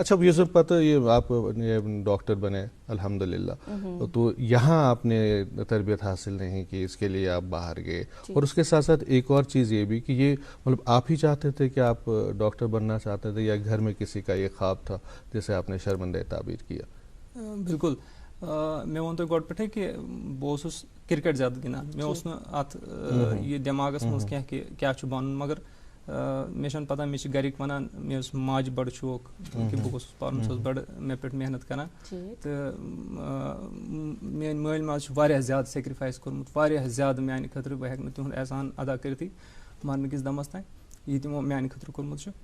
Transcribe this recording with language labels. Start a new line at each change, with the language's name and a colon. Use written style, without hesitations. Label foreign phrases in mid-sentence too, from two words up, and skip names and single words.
Urdu: اچھا یہ سب پتہ یہ آپ ڈاکٹر بنے الحمدللہ تو یہاں آپ نے تربیت حاصل نہیں کی اس کے لیے آپ باہر گئے اور اس کے ساتھ ساتھ ایک اور چیز یہ بھی کہ یہ مطلب آپ ہی چاہتے تھے کہ آپ ڈاکٹر بننا چاہتے تھے یا گھر میں کسی کا یہ خواب تھا جیسے آپ نے شرمندہ تعبیر کیا؟
Kashmiri: بالکل مےٚ ووٚن تۄہہِ گۄڈٕ پٮ۪ٹھٕے کہِ بہٕ اوسُس کرکٹ زیادٕ گِنٛدان مےٚ اوس نہٕ اَتھ یہِ دٮ۪ماغس منٛز کینٛہہ کہِ کیٛاہ چھُ بَنُن مگر مےٚ چھَنہٕ پتہ مےٚ چھِ گرِکۍ وَنان مےٚ اوس ماجہِ بَڑٕ شوق کہِ بہٕ گوٚژھُس پَرُن سۄ ٲس بَڑٕ مےٚ پٮ۪ٹھ محنت کران تہٕ میٲنۍ مٲلۍ ماجہِ چھُ واریاہ زیادٕ سیکرِفایس کوٚرمُت واریاہ زیادٕ میانہِ خٲطرٕ بہٕ ہٮ۪کہٕ نہٕ تِہُنٛد احسان ادا کٔرِتھٕے مرنہٕ کِس دمس تانۍ یہِ تِمو میانہِ خٲطرٕ کوٚرمُت چھُ.